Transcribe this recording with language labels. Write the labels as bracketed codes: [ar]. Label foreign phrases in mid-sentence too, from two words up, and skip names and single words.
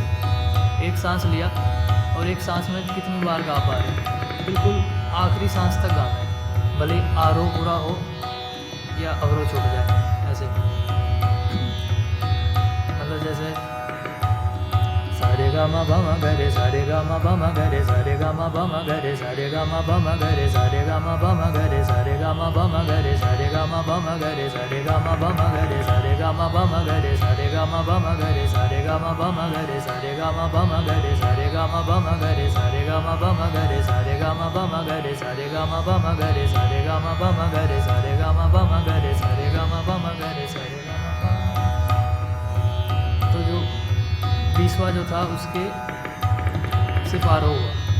[hi] एक सांस लिया और एक सांस में कितनी बार गा पा रहे हैं, बिल्कुल आखिरी सांस तक गाना है, भले आरोह पूरा हो या अवरोह छूट जाए। ऐसे मतलब जैसे सारे गा मा पा मा ग रे, सारे गा मा पा मा ग रे, सारे गा मा पा मा ग रे, सारे गा मा पा मा ग रे, सारे गा मा पा मा ग रे, सारे गा मा पा मा ग रे, सारे गा मा पा मा ग रे, सारे गा मा पा मा ग रे, सारे गा मा पा मा ग रे, सारे गा मा पा मा ग रे, सारे गा मा पा मा ग रे, सारे गा मा पा मा ग रे, सारे गा मा पा मा ग रे, सारे गा मा पा मा ग रे, सारे गा मा पा मा ग रे, सारे गा मा पा मा ग रे, सारे गा मा पा मा ग रे, सारे गा मा पा मा ग रे, सारे गा मा पा मा ग रे, सारे गा मा पा। तो जो 20वां जो था उसके सिर्फ आरोह हुआ।